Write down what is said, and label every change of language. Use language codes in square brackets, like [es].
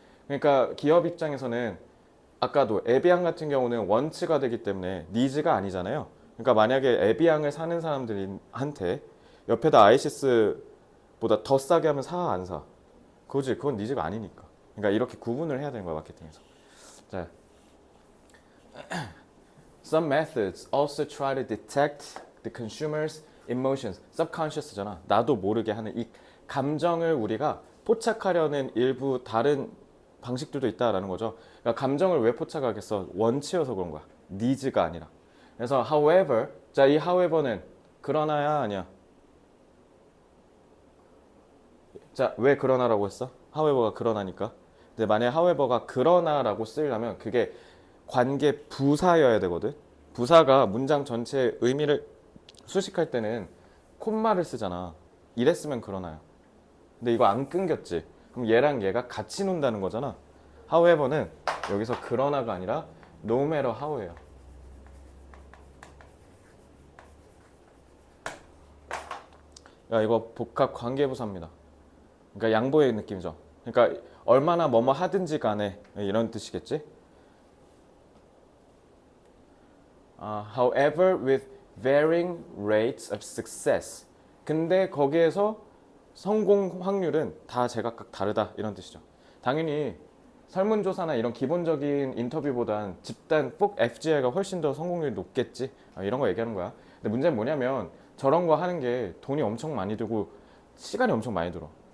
[ko] 그러니까 기업 입장에서는 아까도 에비앙 같은 경우는 원츠가 되기 때문에 니즈가 아니잖아요. 그러니까 만약에 에비앙을 사는 사람들한테 옆에다 아이시스보다 더 싸게 하면 사, 안 사? 그건 니즈가 아니니까. 그러니까 이렇게 구분을 해야 되는 거야 마케팅에서. 자. [en] Some methods also try to detect the consumer's emotions. [ko] subconscious잖아. 나도 모르게 하는 이 감정을 우리가 포착하려는 일부 다른 방식들도 있다라는 거죠. 그러니까 감정을 왜 포착하겠어? 원치여서 그런 거야. needs가 아니라. 그래서 however, 자, 이 however는 그러나야 아니야. 자, 왜 그러나라고 했어? however가 그러나니까. 근데 만약에 however가 그러나라고 쓰려면 그게 관계 부사여야 되거든. 부사가 문장 전체의 의미를 수식할 때는 콤마를 쓰잖아. 이랬으면 그러나요. 근데 이거 안 끊겼지. 그럼 얘랑 얘가 같이 논다는 거잖아. however는 여기서 그러나가 아니라 [en] no matter how [ko] 예요. 야, 이거 복합 관계부사입니다. 그러니까 양보의 느낌이죠. 그러니까 얼마나 뭐뭐 하든지 간에 이런 뜻이겠지. [en] however with varying rates of success. [ko] 근데 거기에서 성공 확률은 다 제각각 다르다 이런 뜻이죠. 당연히 설문조사나 이런 기본적인 인터뷰보단 집단 꼭 FGI가 훨씬 더 성공률이 높겠지 이런 거 얘기하는 거야. 근데 문제는 뭐냐면 저런 거 하는 게 돈이 엄청 많이 들고 시간이 엄청 많이 들어.